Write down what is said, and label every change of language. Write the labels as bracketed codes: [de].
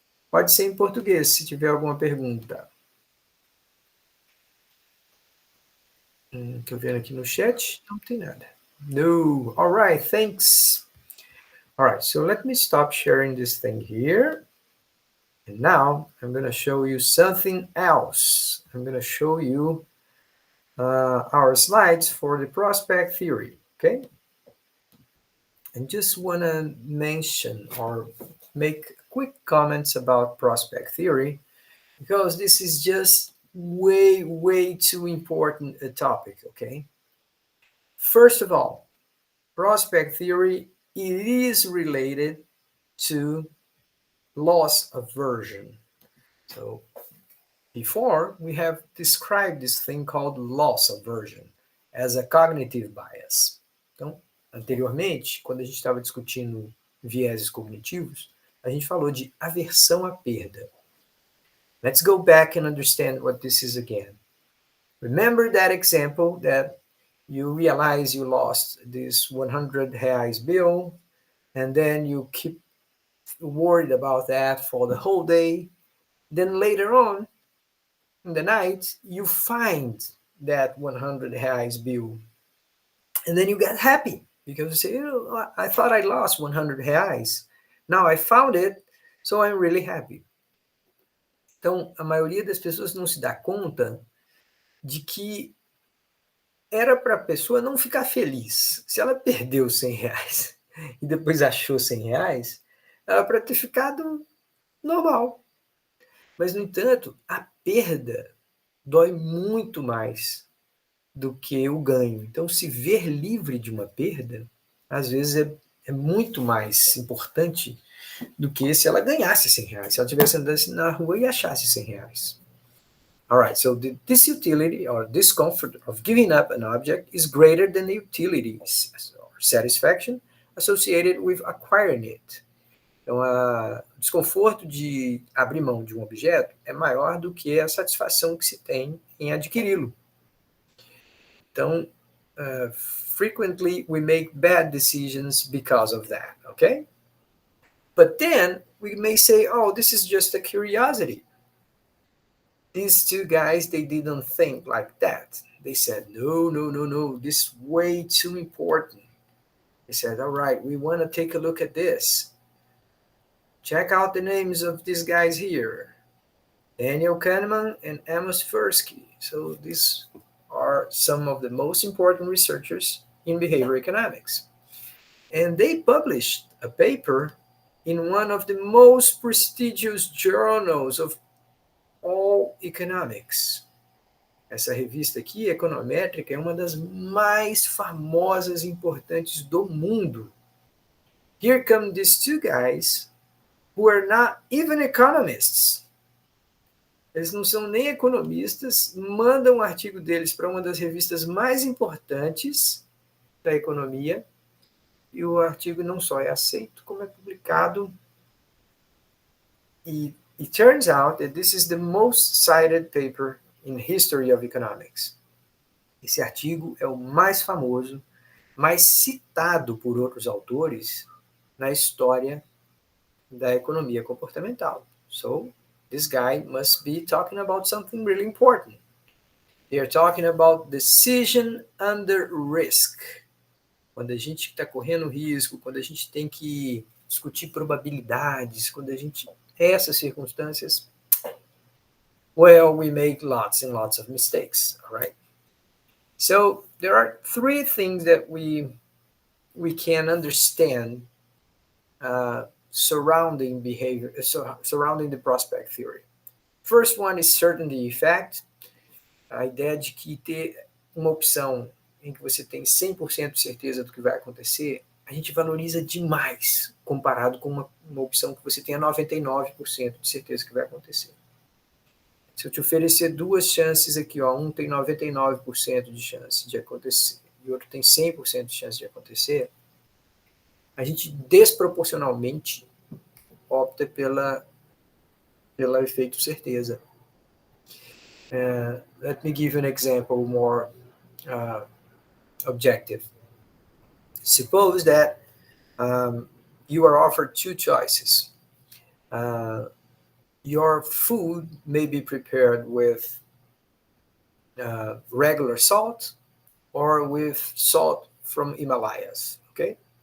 [pt] Pode ser em português, se tiver alguma pergunta. Estou vendo aqui no chat, não tem nada. [en] No. All right, thanks. All right, so let me stop sharing this thing here. And now I'm going to show you something else. I'm going to show you our slides for the prospect theory, okay? And just want to mention or make quick comments about prospect theory because this is just way too important a topic, okay? First of all, prospect theory, it is related to loss aversion. So before, we have described this thing called loss aversion as a cognitive bias. [pt] Então, anteriormente, quando a gente estava discutindo vieses cognitivos, a gente falou de aversão à perda. [en] Let's go back and understand what this is again. Remember that example that you realize you lost this 100 reais bill, and then you keep worried about that for the whole day. Then later on, in the night, you find that 100 reais bill. And then you get happy because you say, I thought I lost 100 reais. Now I found it, so I'm really happy. [pt] Então, a maioria das pessoas não se dá conta de que era para a pessoa não ficar feliz. Se ela perdeu R$ 100 e depois achou R$ 100, era para ter ficado normal. Mas, no entanto, a perda dói muito mais do que o ganho. Então, se ver livre de uma perda, às vezes é muito mais importante do que se ela ganhasse R$ 100. Se ela estivesse andando na rua e achasse R$ 100. [en] All right, so the disutility or discomfort of giving up an object is greater than the utility or satisfaction associated with acquiring it. [pt] Então, o desconforto de abrir mão de um objeto é maior do que a satisfação que se tem em adquiri-lo. [en] Então, frequently we make bad decisions because of that, okay? But then we may say, oh, this is just a curiosity. These two guys, they didn't think like that. They said, no, this is way too important. They said, all right, we want to take a look at this. Check out the names of these guys here. Daniel Kahneman and Amos Tversky. So these are some of the most important researchers in behavioral economics. And they published a paper in one of the most prestigious journals of all economics. [pt] Essa revista aqui, Econométrica, é uma das mais famosas e importantes do mundo. [en] Here come these two guys who are not even economists. [pt] Eles não são nem economistas, mandam um artigo deles para uma das revistas mais importantes da economia, e o artigo não só é aceito, como é publicado. [en] E it turns out that this is the most cited paper in history of economics. [pt] Esse artigo é o mais famoso, mais citado por outros autores na história da economia comportamental. [en] So, this guy must be talking about something really important. They are talking about decision under risk. [pt] Quando a gente está correndo risco, quando a gente tem que discutir probabilidades, quando a gente... Essas circunstâncias, [en] well, we make lots and lots of mistakes, all right? So there are three things that we can understand surrounding behavior, surrounding the prospect theory. First one is certainty effect, [pt] a ideia de que ter uma opção em que você tem 100% de certeza do que vai acontecer, a gente valoriza demais comparado com uma opção que você tenha 99% de certeza que vai acontecer. Se eu te oferecer duas chances aqui, ó, um tem 99% de chance de acontecer e outro tem 100% de chance de acontecer, a gente desproporcionalmente opta pelo efeito certeza. [en] Let me give you an example more objective. Suppose that you are offered two choices. Your food may be prepared with regular salt or with salt from Himalayas, ok?